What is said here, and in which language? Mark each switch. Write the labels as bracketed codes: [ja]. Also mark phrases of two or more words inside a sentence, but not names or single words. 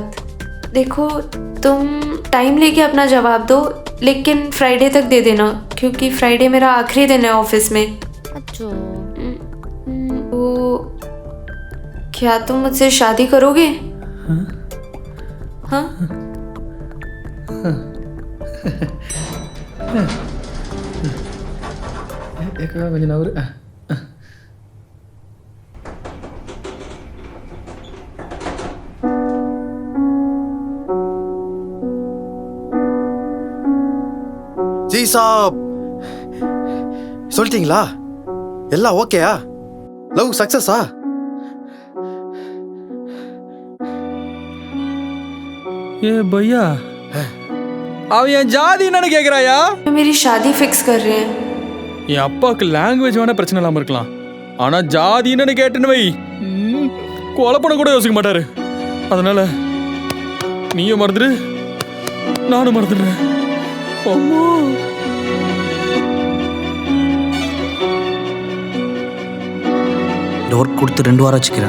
[hi] देखो, तुम टाइम लेके अपना जवाब दो, लेकिन फ्राइडे तक दे देना, क्योंकि फ्राइडे मेरा आखिरी दिन है ऑफिस में. [ta] அச்சோ. [hi] तो क्या तुम मुझसे शादी करोगे? हाँ? [ta] கொஞ்சம் நவரு. ஜி சாப், சொல்லிட்டீங்களா? எல்லாம் ஓகேயா? [en] love success? [ta] ஏ பையா, அவன் என் ஜாதி என்னன்னு கேக்குறாயா? [hi] मेरी शादी फिक्स कर रहे हैं. [ta] என் அப்பாவுக்கு லாங்குவேஜ் வேணா பிரச்சனை இல்லாம இருக்கலாம், ஆனா ஜாதி என்னன்னு கேட்டுன்னு வை, கொலை பண்ண கூட யோசிக்க மாட்டாரு. அதனால நீயும் மறந்துடு, நானும் மறந்துடுறேன். அம்மா, இந்த ஒர்க் கொடுத்து 2 வாரம் வச்சுக்கிறேன்.